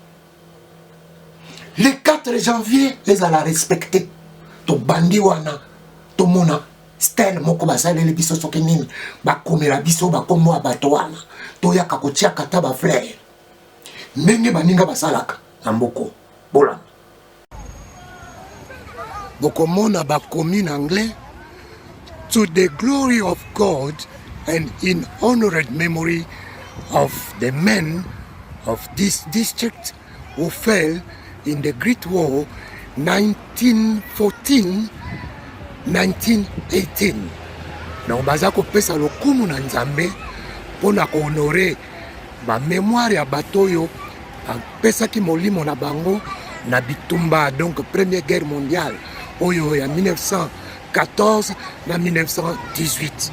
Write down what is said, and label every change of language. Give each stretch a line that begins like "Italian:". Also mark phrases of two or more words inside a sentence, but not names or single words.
Lingala: le 4 janvier ezala respecte tobandi wana tomona style moko basaleli biso soki nini bakomela biso bakombo ya bato wana toyaka kotiaka ta bafleur ndenge baninga basalaka na mboko bolanda bokomona bakomi na anglais
English: to the glory of God and in honored memory of the men of this district who fell in the Great War 1914-1918.
Lingala: Donc baza kopesa lokumu na Nzambe pona ko honorer ba mémoire ya batoyo pesaki molimo na bango na bitumba donc
French: Première Guerre mondiale
Lingala: oyo ya 1914 na 1918.